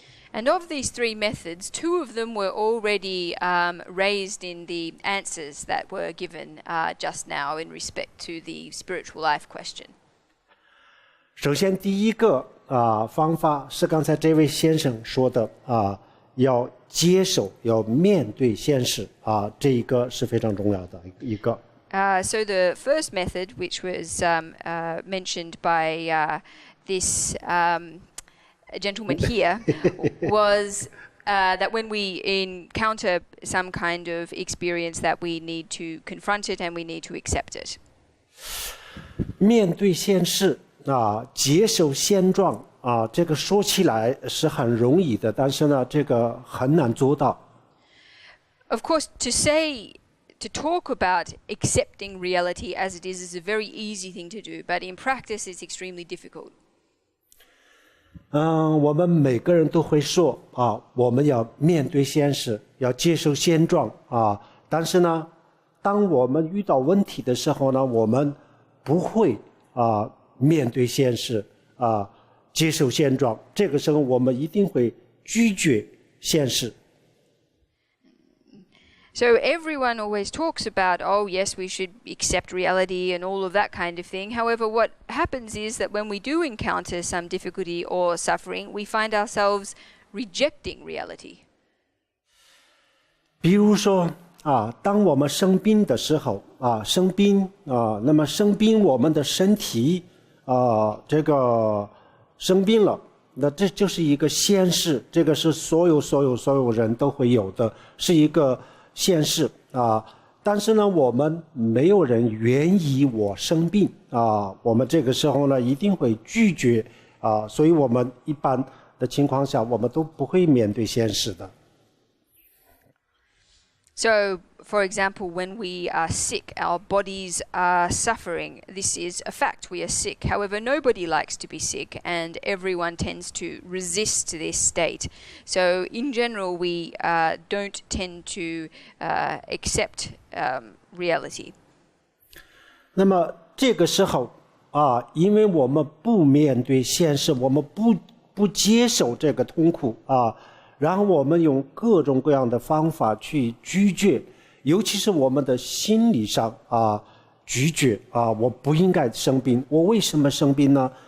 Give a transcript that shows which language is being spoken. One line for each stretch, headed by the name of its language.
English: And of these 3 methods, 2 of them were already raised in the answers that were given just now in respect to the spiritual life question.
Chinese: 首先第一个方法是刚才这位先生说的要接受，要面对现实这一个是非常重要的一个。
English: So the first method, which was mentioned by this gentleman here, was that when we encounter some kind of experience that we need to confront it and we need to accept it.
Chinese: 面对现实接受现状这个说起来是很容易的，但是呢这个很难做到。
English: Of course, to talk about accepting reality as it is a very easy thing to do, but in practice it's extremely difficult.
Chinese: 我们每个人都会说我们要面对现实，要接受现状但是呢，当我们遇到问题的时候呢，我们不会面对现实接受现状，这个时候我们一定会拒绝现实。
English: So everyone always talks about, oh yes, we should accept reality and all of that kind of thing. However, what happens is that when we do encounter some difficulty or suffering, we find ourselves rejecting reality.
Chinese: 比如说当我们生病的时候生病那么生病我们的身体这个生病了，那这就是一个现实，这个是所有人都会有的，是一个现实但是呢，我们没有人愿意我生病我们这个时候呢一定会拒绝所以我们一般的情况下，我们都不会面对现实的。
English: So, for example, when we are sick, our bodies are suffering. This is a fact. We are sick. However, nobody likes to be sick, and everyone tends to resist this state. So, in general, we don't tend to accept reality.
Chinese: 那么这个时候因为我们不面对现实，我们不接受这个痛苦然后我们用各种各样的方法去拒绝，尤其是我们的心理上拒绝我不应该生病，我为什么生病呢？